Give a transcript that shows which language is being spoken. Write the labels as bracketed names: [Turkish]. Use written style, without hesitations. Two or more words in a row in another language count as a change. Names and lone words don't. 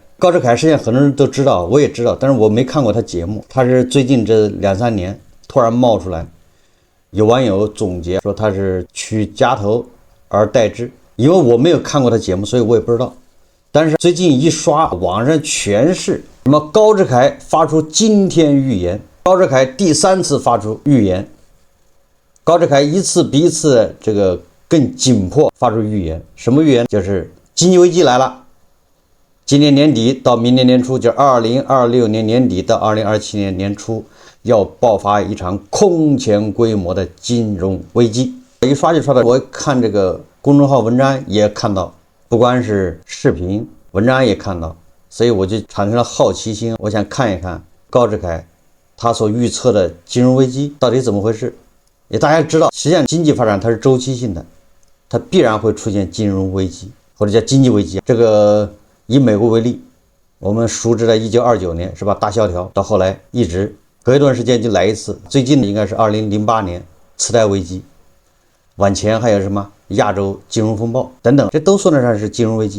[Chinese] 高志凱实際上很多人都知道，我也知道，但是我沒看過他節目。他是最近這2-3年突然冒出來，有網友總結說他是取家頭而代之。因為我沒有看過他節目，所以我也不知道。但是最近一刷，網上全是什麼高志凱發出驚天預言，高志凱第3次發出預言，高志凱一次比一次這個更緊迫發出預言。什麼預言？就是經濟危機來了，今年年底到明年年初，就2026年年底到2027年年初，要爆發一場空前規模的金融危机。一刷就刷到，我看這個公眾號文章也看到。不光是視頻文章也看到，所以我就產生了好奇心，我想看一看高志凱他所預測的金融危機到底怎麼回事。也大家知道，實際上經濟發展它是周期性的，它必然會出現金融危機或者叫經濟危機。这個以美國為例，我們熟知的1929年是吧，大蕭條，到後來一直隔一段時間就來一次，最近的應該是2008年次貸危機，往前還有什麼亞洲金融風暴等等，這都算得上是金融危机。